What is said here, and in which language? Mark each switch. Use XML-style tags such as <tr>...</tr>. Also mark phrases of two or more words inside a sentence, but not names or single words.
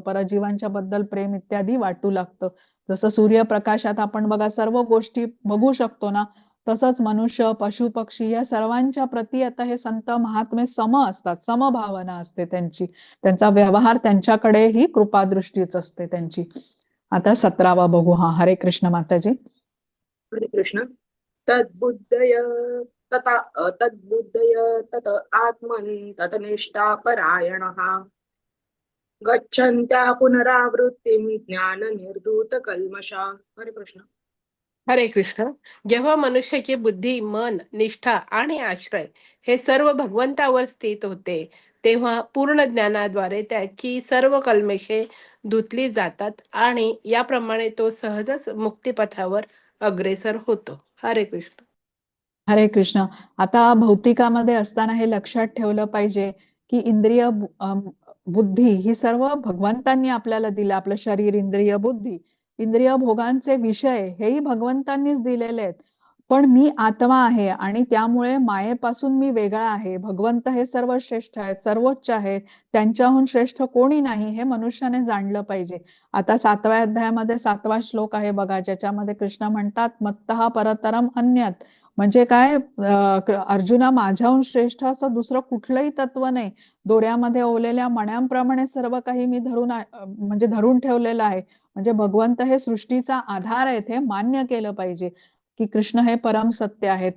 <mr>परजीवांच्या बद्दल प्रेम इत्यादी वाटू लागतं. जसं सूर्यप्रकाशात आपण बघा सर्व गोष्टी बघू शकतो ना, तसंच मनुष्य, पशु पक्षी या सर्वांच्या प्रती आता हे संत महात्मे सम असतात, समभावना असते त्यांची. त्यांचा व्यवहार त्यांच्याकडे ही कृपादृष्टीच असते त्यांची. आता 17वा बघू. हा, हरे कृष्ण माताजी. हरे कृष्ण.</mr> <sa>तद्बुद्धय तत आत्मन् ततनिष्ठा परायणः गच्छन्त्या पुनरावृत्तिं ज्ञान निर्धूत कल्मषा.</sa> <mr>हरे कृष्ण. हरे कृष्ण. जेव्हा मनुष्याची बुद्धी, मन, निष्ठा आणि आश्रय हे सर्व भगवंतावर स्थित होते तेव्हा पूर्ण ज्ञानाद्वारे त्याची सर्व कल्मषे धुतली जातात आणि याप्रमाणे तो सहजच मुक्तिपथावर अग्रेसर होतो. हरे कृष्ण. हरे कृष्ण. आता भौतिकामध्ये असताना हे लक्षात ठेवलं पाहिजे की इंद्रिय, बुद्धी ही सर्व भगवंतांनी आपल्याला दिलं. आपलं शरीर, इंद्रिय, बुद्धी, इंद्रिय भोगांचे विषय हेही भगवंतांनीच दिलेले आहेत. पण मी आत्मा आहे आणि त्यामुळे मायेपासून मी वेगळा आहे. भगवंत हे सर्व श्रेष्ठ आहेत, सर्वोच्च आहेत, त्यांच्याहून श्रेष्ठ कोणी नाही हे मनुष्याने जाणलं पाहिजे. आता 7व्या अध्यायामध्ये 7वा श्लोक आहे बघा, ज्याच्यामध्ये कृष्ण म्हणतात</mr> <sa>मत्तः परतरम अन्यत्.</sa> <mr>म्हणजे काय, अर्जुना माझ्याहून श्रेष्ठ असं दुसरं कुठलंही तत्व नाही. दोऱ्यामध्ये ओवलेल्या मण्यांप्रमाणे सर्व काही मी म्हणजे धरून ठेवलेलं आहे. म्हणजे भगवंत हे सृष्टीचा आधार आहेत हे मान्य केलं पाहिजे की कृष्ण हे परम सत्य आहेत.</mr>